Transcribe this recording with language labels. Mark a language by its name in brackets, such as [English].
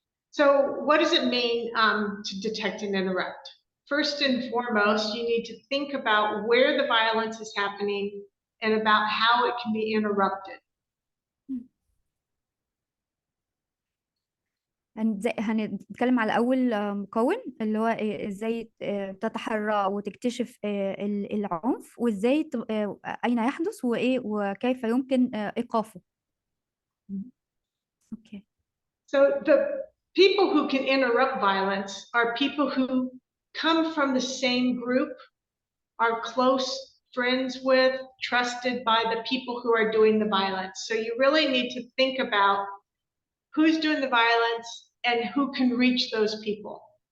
[English] So what does it mean to detect and interrupt? First and foremost, you need to think about where the violence is happening and about how it can be interrupted. [Arabic] هنتكلم على أول مكون اللي هو إزاي تتحرى وتكتشف العنف، وإزاي أين يحدث وكيف يمكن إيقافه. [English] Okay. So the people who can interrupt violence are people who come from the same group, are close friends with, trusted by the people who are doing the violence. So you really need to think about who's doing the violence and who can reach those people.